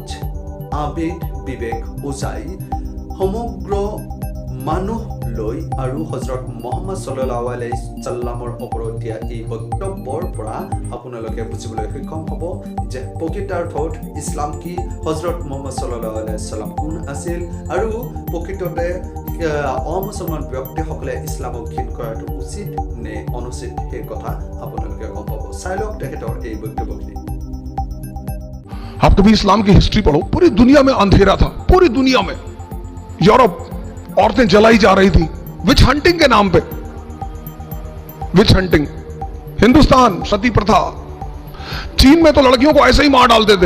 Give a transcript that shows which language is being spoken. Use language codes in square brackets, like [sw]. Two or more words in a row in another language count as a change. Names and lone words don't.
[as] আবেদ বিবেক ওজাই সমগ্ৰ মানুহ লৈ আৰু হজৰত মুহাম্মদ সাল্লাল্লাহু আলাইহি সাল্লামৰ ওপৰত দিয়া এই বক্তব্যৰ পৰা আপোনালোকে বুজিবলৈ সক্ষম হ'ব যে প্ৰকৃতাৰ্থত ইছলাম কি, হজৰত মুহাম্মদ [ar] صلى الله عليه وسلم [as] কোন আছিল আৰু প্ৰকৃততে অমুছলমান ব্যক্তিসকলে ইছলামক ঘৃণ কৰাটো উচিত নে অনুচিত সেই কথা আপোনালোকে গম পাব। চাই লওক তেখেতৰ এই বক্তব্যখিনি। [hi] आप कभी इस्लाम की हिस्ट्री पढ़ो, पूरी दुनिया में अंधेरा था, पूरी दुनिया में। यूरोप औरतें जलाई जा रही थी, [en] witch hunting [hi] के नाम पे, [en] witch hunting. [hi] हिंदुस्तान सती प्रथा, चीन में तो लड़कियों को ऐसे ही मार डालते थे।